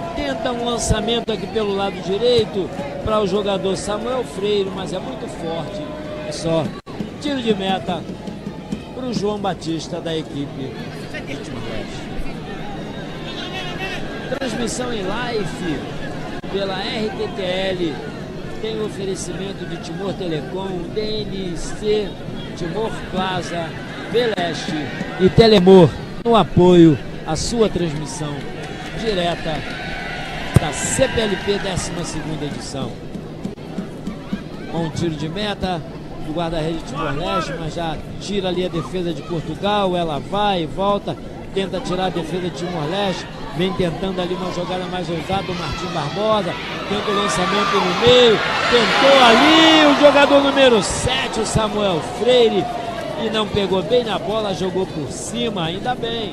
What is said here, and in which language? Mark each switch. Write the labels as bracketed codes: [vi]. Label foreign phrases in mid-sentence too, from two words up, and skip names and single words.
[pt] Tenta um lançamento aqui pelo lado direito para o jogador Samuel Freire, mas é muito forte. É só tiro de meta para o João Batista da equipe de Timor-Leste. Transmissão em live pela RTTL. Tem oferecimento de Timor Telecom, DNC, Timor Plaza, Beleste e Telemor, no apoio à sua transmissão direta da CPLP 12ª edição. Com um tiro de meta do guarda-redes de Timor-Leste, mas já tira ali a defesa de Portugal. Ela vai e volta, tenta tirar a defesa de Timor-Leste, vem tentando ali uma jogada mais ousada do Martim Barbosa, tenta o lançamento no meio, tentou ali o jogador número 7, o Samuel Freire, e não pegou bem na bola, jogou por cima, ainda bem.